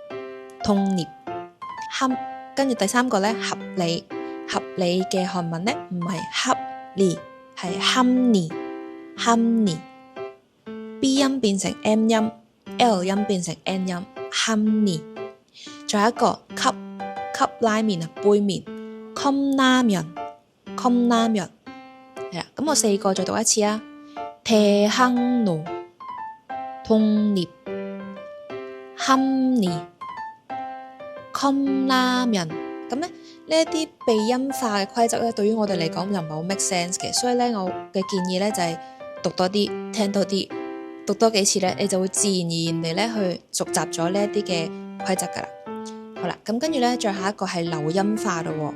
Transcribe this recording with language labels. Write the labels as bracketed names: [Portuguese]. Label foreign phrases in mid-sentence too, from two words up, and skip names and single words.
[Cantonese] 跟住第三個咧，合理嘅韓文咧唔係合理，係합리。B 音變成 M 音 ，L 音變成 N 音，합리。仲有一個吸拉麵啊，杯麵컵라면。係啦，咁我四個再讀一次啊， [Korean] 대학로 독립 합리 컵라면。 [Cantonese] 咁咧呢一啲鼻音化嘅規則咧，對於我哋嚟講就唔係好 [English] make sense [Cantonese] 嘅，所以咧我嘅建議咧就係讀多啲，聽多啲，讀多幾次咧，你就會自然而然地咧去熟習咗呢一啲嘅規則噶啦。好啦，咁跟住咧，最後一個係流音化咯。